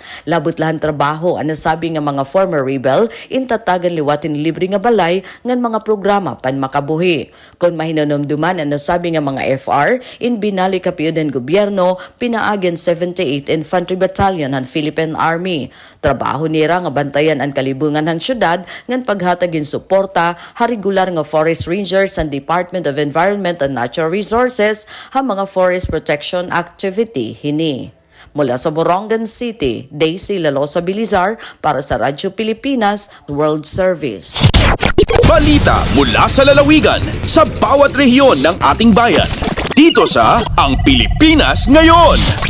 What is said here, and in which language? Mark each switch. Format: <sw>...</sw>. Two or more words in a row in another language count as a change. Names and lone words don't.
<war>Labot lahan trabaho ang nasabi nga mga former rebel intatagan liwatin libre nga balay ngan mga programa pan makabuhi. Kung mahinanumduman ang nasabi nga mga FR, in binali kapiyudan gobyerno, pinaagan 78 Infantry Battalion han Philippine Army. Trabaho nira nga bantayan ang kalibungan han syudad ngan paghatagin suporta ha regular nga</war> <en>forest rangers</en> <war>and Department of Environment and Natural Resources ha mga</war> <en>forest protection activity</en> <war>hini.</war> <tl>Mula sa Borongan City, Daisy Lalosa Bilizar para sa Radyo Pilipinas World Service. Balita mula sa lalawigan sa bawat rehiyon ng ating bayan. Dito sa Ang Pilipinas Ngayon.</tl>